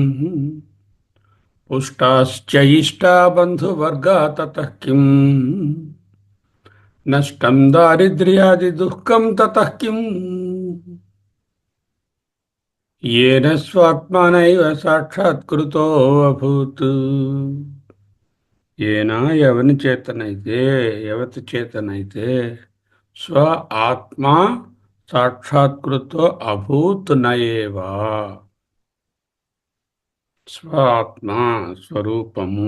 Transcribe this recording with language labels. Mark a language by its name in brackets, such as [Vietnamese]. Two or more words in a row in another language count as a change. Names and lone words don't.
[Sanskrit] పుష్టాశ్చ ఇష్టా బంధువర్గా తతః కిం నష్టం దారిద్ర్యాది దుఃఖం తతః కిం येन స్వాత్మానైవ సాక్షాత్కృతో అభూత్. ఏనా [Telugu] ఎవని చేతనైతే ఎవతి చేతనైతే [Sanskrit] స్వ ఆత్మ సాక్షాత్కృతో అభూత్ నయేవా. [Telugu] స్వ ఆత్మ స్వరూపము.